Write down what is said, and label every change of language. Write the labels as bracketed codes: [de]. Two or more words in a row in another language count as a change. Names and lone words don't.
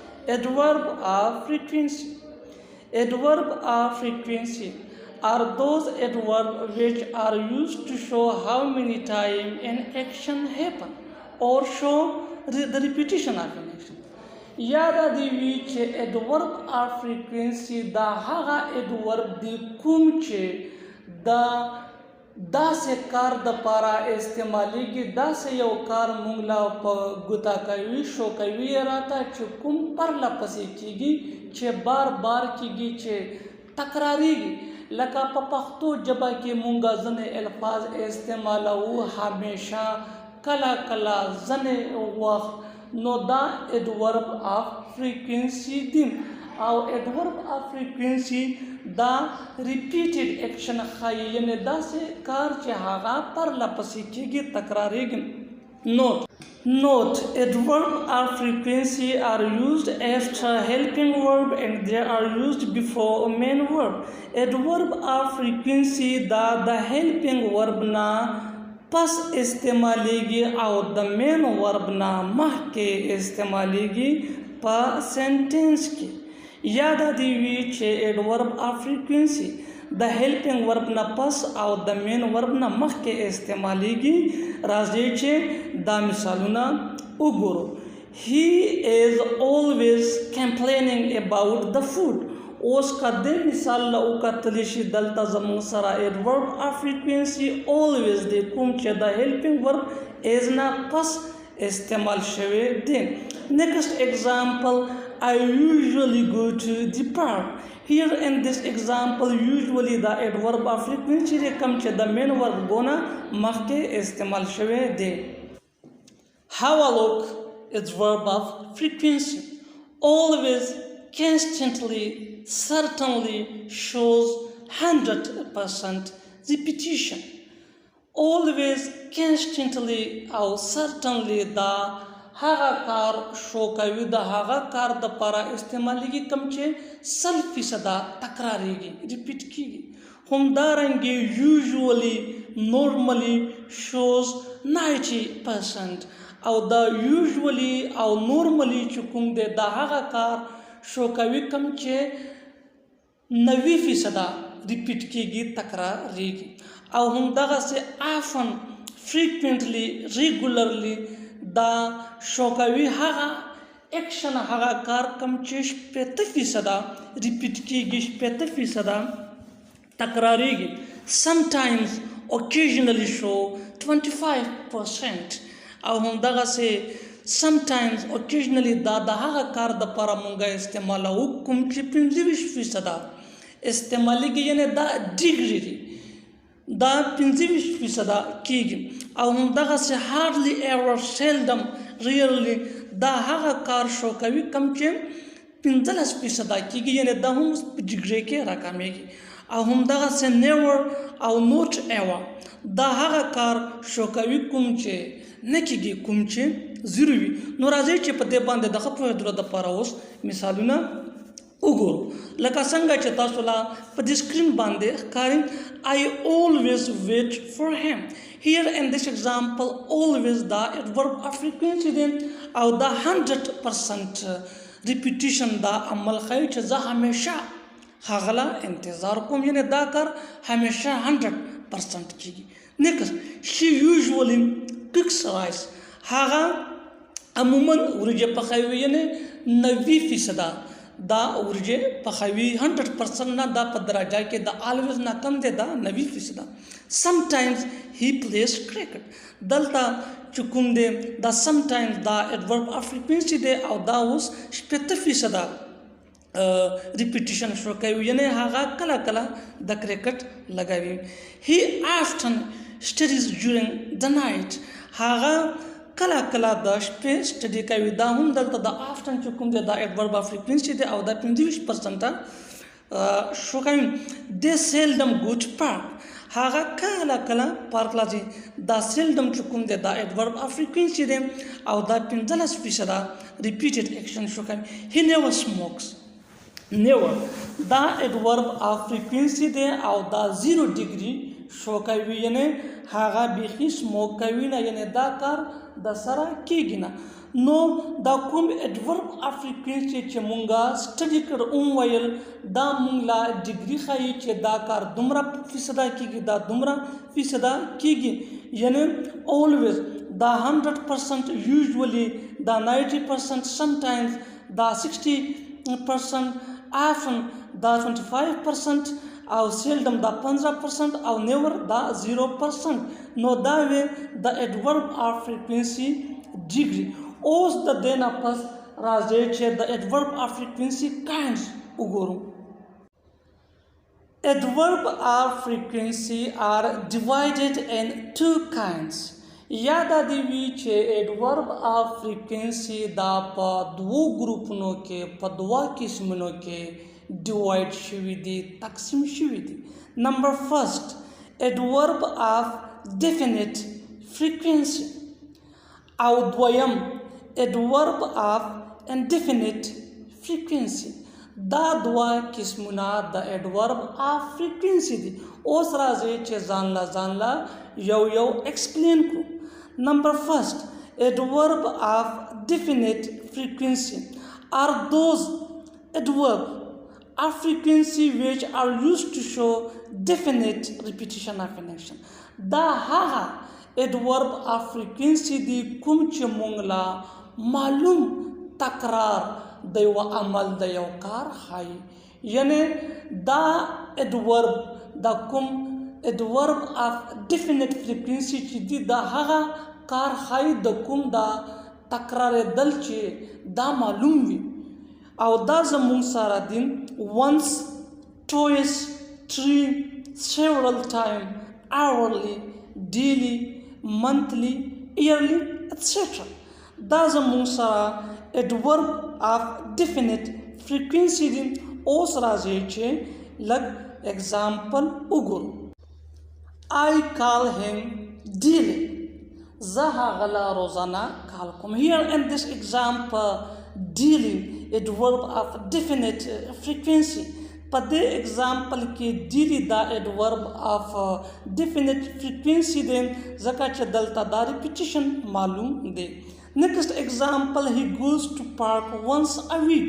[en] Adverb of frequency. Adverb of frequency are those adverbs which are used to show how many times an action happens or show the repetition of an action. [ps] یاده دی وی چې [en] adverb of frequency [ps] دا هغه adverb دی کوم چې دا داسې کار د پاره استعمالیږي داسې یو کار مونږ لا په ګوتا کوي شو کوي راته چې کوم پرله پسې کیږي چې بار بار کیږي چې تکراریږي لکه په پښتو ژبه کې مونږ ځینې الفاظ استعمالوو همیشه کله کله ځینې وخت نو دا [en] adverb of frequency [ps] دی او [en] adverb of frequency [ps] دا [en] repeated action [ps] ښایي یعنې داسې کار چې هغه پرله پسې کیږي تکراریږي. [en] Note, adverb of frequency are used after helping verb and they are used before main verb. Adverb of frequency [ps] دا د [en] helping verb [ps] نه پس استعمالیږي او د [en] main verb [ps] نه مخکې استعمالیږي په سنټنس کې. یاد دی وی چې [en] adverb of frequency [ps] د [en] helping verb [ps] نه پس او د [en] main verb [ps] نه مخکې استعمالیږي. راځي چې دا مثالونه وګورو. [en] He is always complaining about the food. [ps] اوس کده مثال له وکتل شي دلته زموږ سره [en] adverb of frequency always [ps] دی کوم چې د [en] helping verb is [ps] نه پس استعمال شوی دی. [en] Next example, I usually go to the park. Here in this example usually the adverb of frequency [ps] دی کوم چې د [en] main verb [ps] ګونه مخکې استعمال شوی دی. [en] Have a look. Adverb of frequency always, constantly, certainly shows 100% repetition. Always, constantly [ps] او certainly دا هغه کار شو کوي د هغه کار د لپاره استعمالیږي کوم چې 100% تکراریږي ریپیټ کیږي. همدارنګه [en] usually, normally shows 90% [ps] او دا usually او normally چې کوم دی دا هغه کار شو کوي کوم چې 90% ریپیټ کیږي تکراریږي. او همدغسې [en] often, frequently, regularly [ps] دا شو کوي هغه اکشن هغه کار کوم چې 80% ریپیټ کیږي 80% تکراریږي. [en] Sometimes, occasionally show 25% [ps] او همدغسې [en] sometimes, occasionally [ps] دا د هغه کار د لپاره مونږ استعمالوو کوم چې 25% استعمالیږي یعنې دا ډیګري دی دا 25% کیږي. او همدغسې [en] hardly ever, seldom, rarely [ps] دا هغه کار شو کوي کوم چې 15% کیږي یعنې دا هم په ډیګري کې راکامیږي. او همدغسې never او [en] not ever [ps] دا هغه کار شو کوي کوم چې نه کیږي کوم چې زیرو وي. نو راځي چې په دې باندې د خپلو د لپاره اوس مثالونه وګورو. لکه څنګه چې تاسو لا په دې سکرین باندې ښکاري [en] I always wait for him. Here in this example always [ps] دا [en] adverb of frequency [ps] دی او دا [en] 100% repetition [ps] دا عمل ښایي چې زه همیشه هغه لا انتظار کوم یعنې دا کار همیشه 100% کیږي. [en] Next, she usually cooks rice. [ps] هغه عموما ورجه پخوي یعنی 90% دا ورجه پخوي 100% نه دا په درجه کې دا always نه کم دی دا 90%. [en] Sometimes he plays cricket. [ps] دلته چې کوم دی دا sometimes دا [en] adverb of frequency [ps] دی او دا اوس [en] 80% repetition [ps] شو کوي یعنی هغه کله کله د کرکټ لګوي. [en] He often studies during the night. [ps] هغه کله کله د شپې سټډي کوي. دا هم دلته د often چې کوم دی دا [en] adverb of frequency [ps] دی او دا 25% شو کوي. [en] They seldom go to park. [ps] هغه کله کله پارک لازي. دا seldom چې کوم دی دا [en] adverb of frequency [ps] دی او دا [en] 15% repeated action [ps] شو کوي. [en] He never smokes. Never [ps] دا [en] adverb of frequency [ps] دی او دا [en] 0 degree [ps] شو کوي یعنی هغه بیخي سموک کوي نه یعنی دا کار د سره کیږي نه. نو دا کوم [en] adverb of frequency [ps] چې مونږه سټډي کړ ویل دا مونږ لا ډیګري ښایي چې دا کار دومره فیصده کیږي دا دومره فیصده کیږي یعنی always دا 100% usually دا 90% sometimes دا 60% often دا 25% او seldom دا 15% او never دا 0%. نو دا وی دا [en] adverb of frequency degree. [ps] اوس د دې نه پس راځي چې د [en] adverb of frequency kinds [ps] وګورو. [en] Adverb of frequency are divided in two kinds. [ps] یاد دی وی چې [en] adverb of frequency [ps] دا په دوو ګروپونو کې په دوه قسمونو کې divide شوي دي تقسیم شوي دي. [en] Number first, adverb of definite frequency او دویم adverb of indefinite frequency. [ps] دا دوه قسمونه د [en] adverb of frequency [ps] دي. اوس راځي چې ځان لا یو explain کړو. [en] Number first, adverb of definite frequency are those adverb of frequency which are used to show definite repetition of an action. [ps] دا هغه [en] adverb of frequency [ps] دی کوم چې مونږ لا معلوم تکرار د یو عمل د یو کار ښایي. یعنی دا adverb دا کوم [en] adverb of definite frequency [ps] چې دی دا هغه کار ښایي د کوم دا تکرارېدل چې دا معلوم وي او دا زموږ سره دي [en] once, twice, three, several time, hourly, daily, monthly, yearly, etc. [ps] دا زموږ سره [en] adverb of definite frequency [ps] دي. اوس راځي چې لږ example وګورو. [en] I call him daily. [ps] زه هغه له روزانه کال کوم. [en] Here in this example daily adverb of definite frequency. [ps] په دې example کې daily دا [en] adverb of definite frequency [ps] دی ځکه چې دلته دا repetition معلوم دی. [en] Next example, he goes to park once a week.